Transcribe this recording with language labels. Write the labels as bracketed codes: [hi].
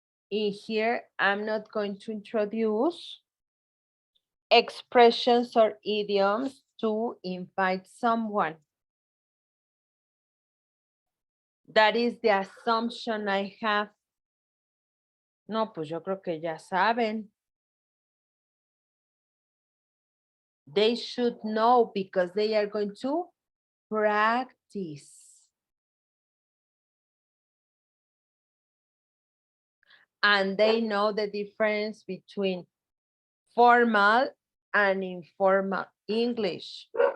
[en] In here, I'm not going to introduce expressions or idioms to invite someone. That is the assumption I have. [es] No, pues yo creo que ya saben. [en] They should know because they are going to practice. And they know the difference between formal and informal English.